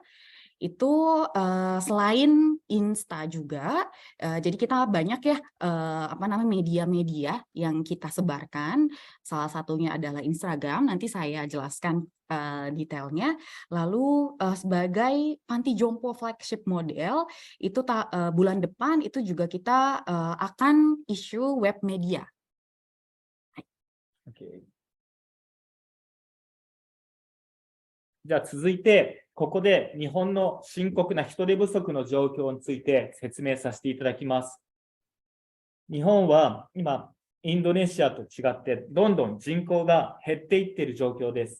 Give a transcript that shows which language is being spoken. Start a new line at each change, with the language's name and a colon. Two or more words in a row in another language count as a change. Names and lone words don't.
Indonesian: Itu selain Insta juga, jadi kita banyak ya media-media yang kita sebarkan. Salah satunya adalah Instagram. Nanti saya jelaskan detailnya. Lalu sebagai panti jompo
English: flagship model
Indonesian: itu bulan depan itu juga kita akan
English: issue web media.
Japanese: Okay. じゃあ続いて、ここで日本の深刻な人手不足の状況について説明させていただきます。日本は今、インドネシアと違って、どんどん人口が減っていっている状況です。